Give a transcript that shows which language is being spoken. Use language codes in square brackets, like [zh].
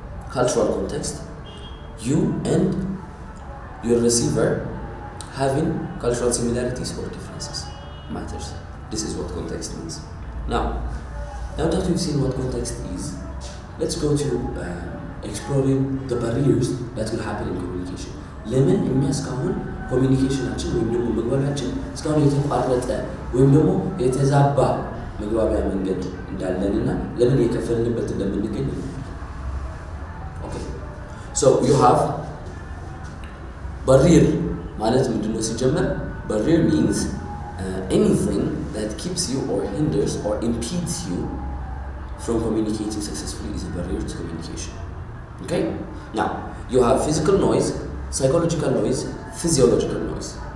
[en] Cultural context, you and your receiver having cultural similarities or differences matters. This is what context means. Now that we've seen what context is, let's go to exploring the barriers that will happen in communication. [am] ለምን እኛ እስካሁን ኮሚኒኬሽናችን ወይም ደግሞ መግባቢያችን እስካሁን የተቋረጠ ወይም ደግሞ የተዛባ መግባቢያ መንገድ እንዳለንና ለምን የከፈልንበት እንደምንገኝ። [en] Okay, so you have barrier [am] ማለት ምንድነው ሲጀመር? [en] Barrier means anything that keeps you or hinders or impedes you from communicating successfully is a barrier to communication. Okay? Now, you have physical noise, psychological noise, physiological noise.